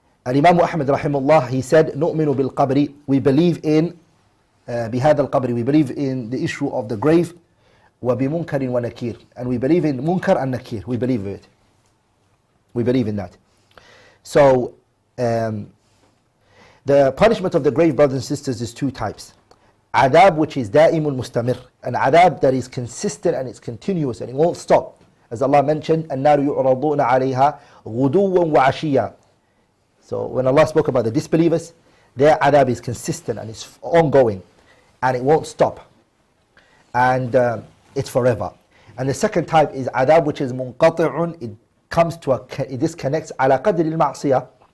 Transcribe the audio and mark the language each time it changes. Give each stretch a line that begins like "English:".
English: And Imam Ahmad rahimahullah, he said,
Arabic: نؤمن بالقبر,
English: we believe in
Arabic: بهذا القبر,
English: we believe in the issue of the grave,
Arabic: وبمنكر ونكير,
English: and we believe in munkar and nakir, we believe in it. We believe in that. So, the punishment of the grave, brothers and sisters, is two types. Adab, which is
Arabic: da'imul mustamir,
English: an adab that is consistent and it's continuous and it won't stop. As Allah mentioned,
Arabic: النَّارُ يُعْرَضُونَ عَلَيْهَا غُدُوًّا وَعَشِيًّا.
English: So when Allah spoke about the disbelievers, their adab is consistent and it's ongoing and it won't stop. And it's forever. And the second type is adab, which is munqati'un, it comes to it disconnects
Arabic: ala qadri al-ma'siyah.